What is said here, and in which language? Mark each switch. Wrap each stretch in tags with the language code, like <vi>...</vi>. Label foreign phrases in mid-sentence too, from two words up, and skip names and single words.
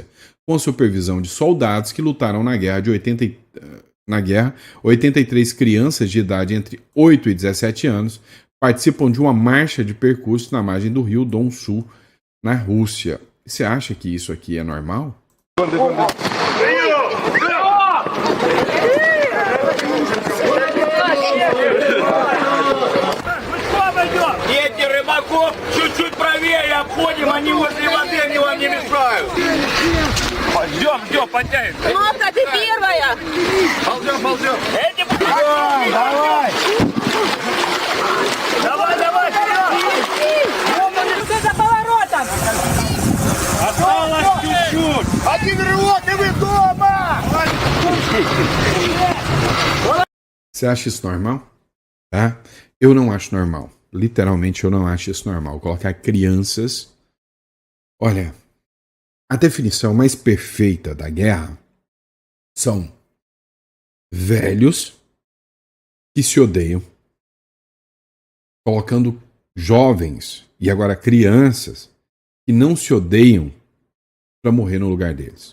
<pt>Com supervisão de soldados que lutaram na guerra, 83 crianças de idade entre 8 e 17 anos participam de uma marcha de percurso na margem do rio Don-Su, na Rússia. Você acha que isso aqui é normal?</pt> <ru>Дети рыбаков чуть-чуть правее обходим, они возле воды, они вам не мешают. Ждем, подтягивай. Кнопка, ты первая! Ползем. Эти... Давай. Давай, вперед. Ты за поворотом! Осталось чуть-чуть. Один рывок, и вы дома.</ru> <pt>Você acha isso normal? Tá? Eu não acho normal. Literalmente, eu não acho isso normal. Colocar crianças... Olha, a definição mais perfeita da guerra são velhos que se odeiam, colocando jovens e agora crianças que não se odeiam para morrer no lugar deles.</pt>